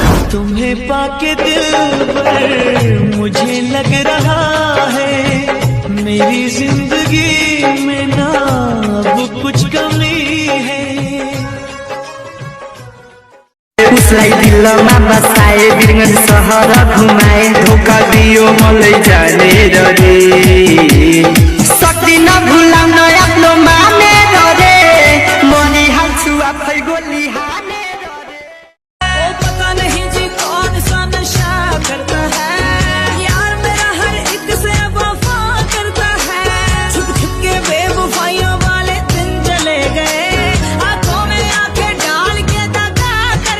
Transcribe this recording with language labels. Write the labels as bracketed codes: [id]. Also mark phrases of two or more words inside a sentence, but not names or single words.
[hi] तुम्हें पाके दिल पर मुझे लग रहा है मेरी जिंदगी में ना अब कुछ कमी है। [ne] उसलाई दिलमा बसाए बिरगन सहर घुमाए धोका दियो मलाई जाने रे सक्दिन भुलाउन आफ्नो माने रे मनी हाल्छु आफै गोली हाने रे। [hi] ओ पता नहीं जी कौन सा नशा करता है यार मेरा हर एक से वफा करता है। छुप छुप के बेवफाइयों वाले दिन चले गए आंखों में आंखें डाल के दगा कर।